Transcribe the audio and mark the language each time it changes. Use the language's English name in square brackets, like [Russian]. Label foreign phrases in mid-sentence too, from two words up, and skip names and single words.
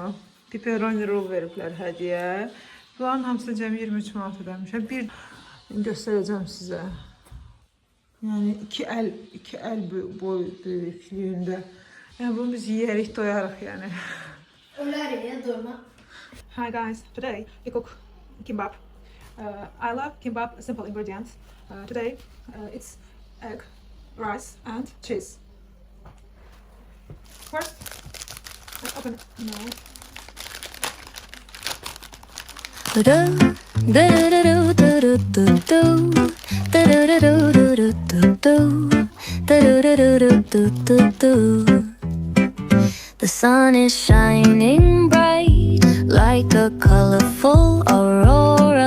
[Azerbaijani] Pepperoni rol veriblər hədiyyə. Bunların hamısı cəmi 23 manat ödəmişəm. Bir göstərəcəm sizə. Yəni iki əl boy böyüklüyündə. Yəni bunu biz yeyərik, doyarıq yəni. Öyle ya doyma. [English] Hi guys, today we cook kimbap. I love kimbap simple ingredients. Today it's egg, rice and cheese. First, let's open it. No. The sun is shining bright like a colorful aurora.